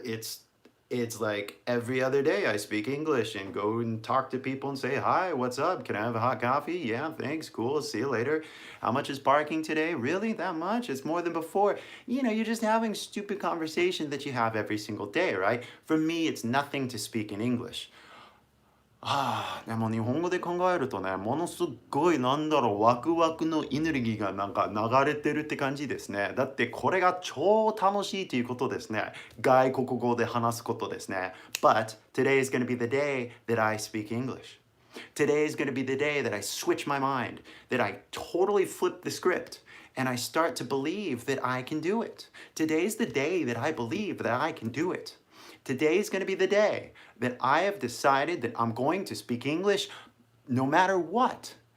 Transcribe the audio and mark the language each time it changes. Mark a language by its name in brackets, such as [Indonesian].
[English] It's like every other day I speak English and go and talk to people and say, hi, what's up? Can I have a hot coffee? Yeah, thanks. Cool. See you later. How much is parking today? Really? That much? It's more than before. You know, you're just having stupid conversation that you have every single day, right? For me, it's nothing to speak in English. [Japanese] でも日本語で考えるとね、ものすっごいワクワクのエネルギーがなんか流れてるって感じですね。だってこれが超楽しいということですね。外国語で話すことですね。 [English] But today is going to be the day that I speak English. Today is going to be the day that I switch my mind, that I totally flip the script, and I start to believe that I can do it. Today's the day that I believe that I can do it. Today is going to be the day that I have decided that I'm going to speak English no matter what.